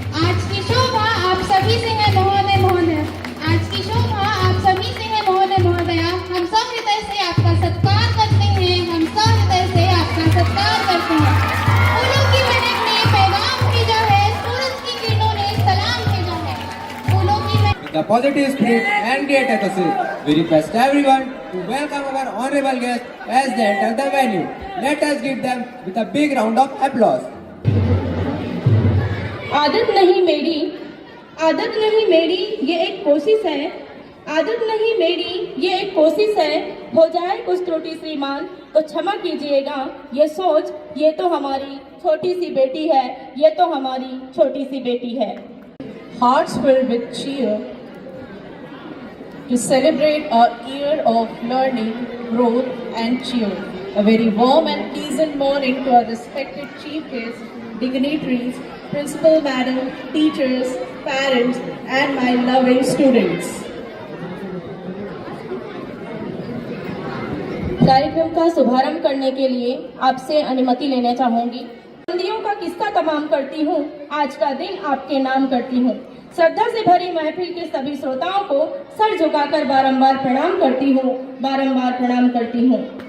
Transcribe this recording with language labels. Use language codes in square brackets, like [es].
[hi] आज की शोभा आप सभी से है महोदय महोदय, आज की शोभा आप सभी से है महोदय महोदया। हम सब हृदय से आपका सत्कार करते हैं, हम सब हृदय से आपका सत्कार करते हैं। फूलों की महक ने पैगाम भेजा है, सूरज की किरणों ने सलाम भेजा है। फूलों की महक [en] The positive spirit and great attitude, we request everyone to welcome our honorable guests as they enter the venue. Let us give them with a big round of applause. [hi] आदत नहीं मेरी, आदत नहीं मेरी, ये एक कोशिश है। आदत नहीं मेरी, ये एक कोशिश है। हो जाए कुछ त्रुटि श्रीमान तो क्षमा कीजिएगा। ये सोच, ये तो हमारी छोटी सी बेटी है, ये तो हमारी छोटी सी बेटी है। [en] Hearts filled with cheer to celebrate our year of learning, growth and cheer. A very warm and pleasant morning to our respected chief guests, dignitaries, principal madam, teachers, parents and my loving students. [hi] कार्यक्रम का शुभारंभ करने के लिए आपसे अनुमति लेना चाहूंगी। बंदियों का किस्सा तमाम करती हूँ, आज का दिन आपके नाम करती हूँ। श्रद्धा से भरी महफिल के सभी श्रोताओं को सर झुकाकर बारंबार प्रणाम करती हूँ, बारंबार प्रणाम करती हूँ।